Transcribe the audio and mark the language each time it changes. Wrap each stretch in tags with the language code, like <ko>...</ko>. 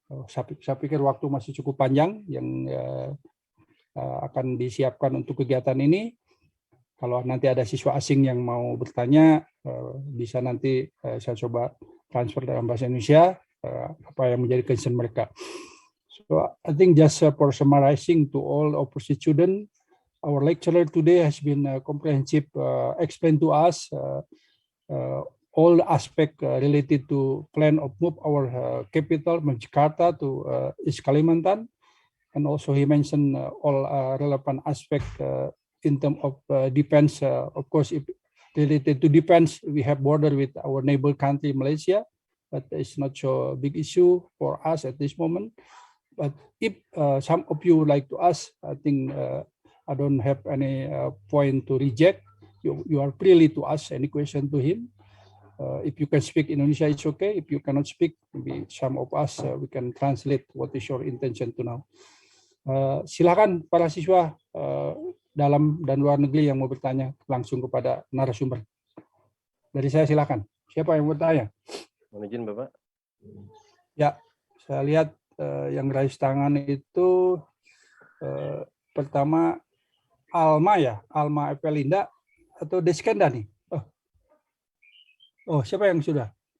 <id>Saya pikir waktu masih cukup panjang yang akan disiapkan untuk kegiatan ini. Kalau nanti ada siswa asing yang mau bertanya, bisa nanti saya coba transfer dalam bahasa Indonesia apa yang menjadi concern mereka.</id> <en>So I think just for summarizing to all opposite students, our lecturer today has been comprehensive explained to us all aspect related to plan of move our capital from Jakarta to East Kalimantan. And also he mentioned all relevant aspect in terms of defense. Of course, if related to defense, we have border with our neighbor country, Malaysia, but it's not so big issue for us at this moment. But if some of you would like to ask, I think I don't have any point to reject. You are freely to ask any question to him. If you can speak Indonesia, it's okay. If you cannot speak, maybe some of us we can translate what is your intention to know.</en> <id>Silakan para siswa dalam dan luar negeri yang mau bertanya langsung kepada narasumber. Dari saya silakan. Siapa yang bertanya? Mohon izin Bapak. Ya, saya lihat yang raise tangan itu pertama Alma ya, Alma Evelinda atau Deskenda nih? Oh, siapa yang sudah?</id>